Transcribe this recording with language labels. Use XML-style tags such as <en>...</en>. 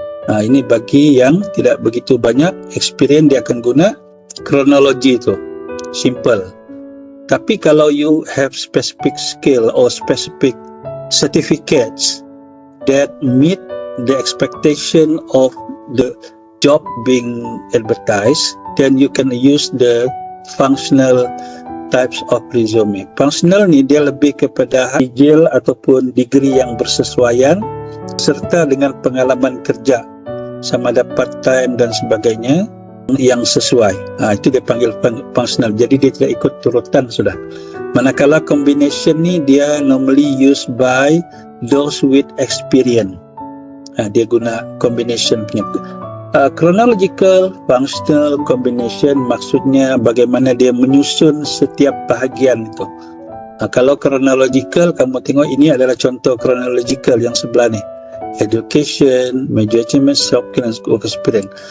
<ms>Ini bagi yang tidak begitu banyak experience, dia akan guna kronologi itu.</ms> <en>Simple.</en> <ms>Tapi kalau</ms> <en>you have specific skill or specific certificates that meet the expectation of the job being advertised, then you can use the functional types of resume.</en> <ms>Functional ni dia lebih kepada skill ataupun degree yang bersesuaian serta dengan pengalaman kerja sama ada part time dan sebagainya yang sesuai. Itu dia panggil functional. Jadi dia tidak ikut turutan sudah. Manakala</ms> <en>combination</en> <ms>ni dia</ms> <en>normally used by those with experience.</en> <ms>Dia guna combination punya. Chronological, functional combination maksudnya bagaimana dia menyusun setiap bahagian itu. Kalau chronological, kamu tengok ini adalah contoh chronological yang sebelah ni.</ms> <en>Education, major achievement, soft skill and work experience.</en>